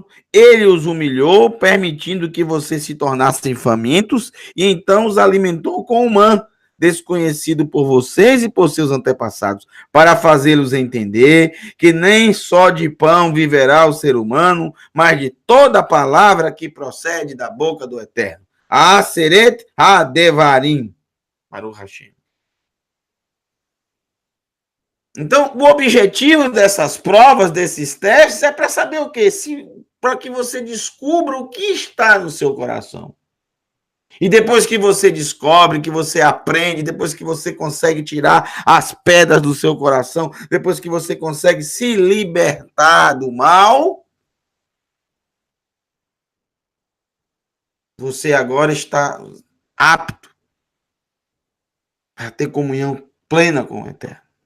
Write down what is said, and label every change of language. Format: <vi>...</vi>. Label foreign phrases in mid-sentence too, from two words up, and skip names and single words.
<pt>Ele os humilhou, permitindo que vocês se tornassem famintos, e então os alimentou com o mã, desconhecido por vocês e por seus antepassados, para fazê-los entender que nem só de pão viverá o ser humano, mas de toda palavra que procede da boca do Eterno.</pt> <he>עשרת הדברים. ברוך השם.</he> <pt>Então, o objetivo dessas provas, desses testes, é para saber o quê? Para que você descubra o que está no seu coração. E depois que você descobre, que você aprende, depois que você consegue tirar as pedras do seu coração, depois que você consegue se libertar do mal, você agora está apto a ter comunhão plena com o Eterno.</pt>